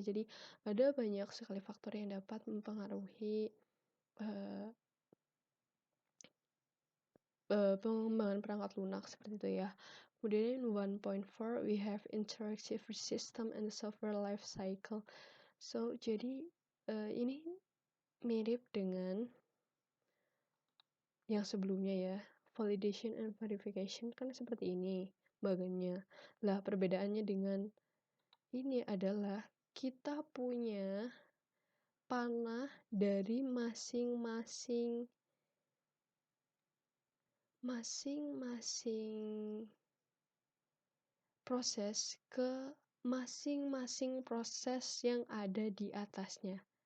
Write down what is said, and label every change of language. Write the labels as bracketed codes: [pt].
[id] Jadi ada banyak sekali faktor yang dapat mempengaruhi, eee pengembangan perangkat lunak, seperti itu ya. Kemudian [en] 1.4 we have interactive system and software life cycle. [id] So, jadi, ini mirip dengan yang sebelumnya ya, [en] validation and verification [id] kan seperti ini bagannya. Lah perbedaannya dengan ini adalah kita punya panah dari masing-masing masing-masing proses ke masing-masing proses yang ada di atasnya.